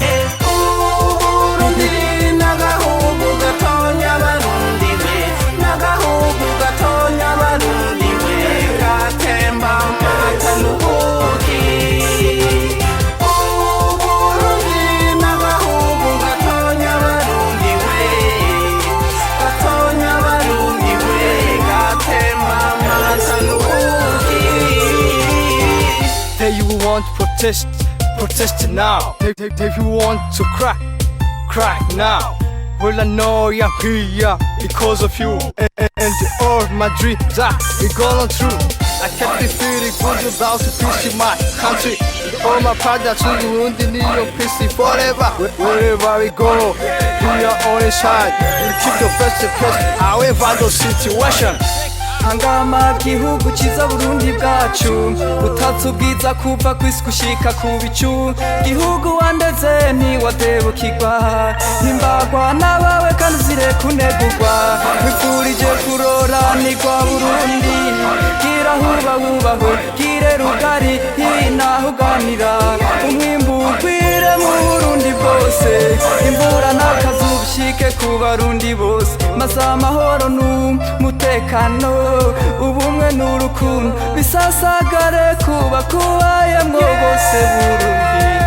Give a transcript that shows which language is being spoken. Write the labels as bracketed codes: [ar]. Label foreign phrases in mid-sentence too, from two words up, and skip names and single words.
[rn] Uburundi nagahugu gatonya Barundi we, nagahugu gatonya Barundi we, gatemba amata n'ubuki. Uburundi nagahugu gatonya Barundi we, gatonya Barundi we, gatemba amata n'ubuki. [en] If you want to protest now. If you want to crack now. Well, I know you're here because of you, and all my dreams are going true. I can't be feeling good about the peace in my country. All my pride that's in Burundi, need your peace forever. Wherever we go, we are only sunshine. You keep the best place, however the situation. [rn] hangama gihugu ciza Burundi bwacu butatse ubwiza kuva kw'isi gushika ku bicu gihugu wandeze ntiwadebukirwa himbagwa n'abawe kandi uzire kunegurwa wifurije kuroranirwa Burundi gira hubahubahwe gire rugari hinaho uganira umwimbu ugwire mu Burundi bwose imvura n'akazuba bishike ku barundi bose maze amahoro n'umutekano ubumwe n'urukundo bisasagare kuba kubayemwo bose Burundi.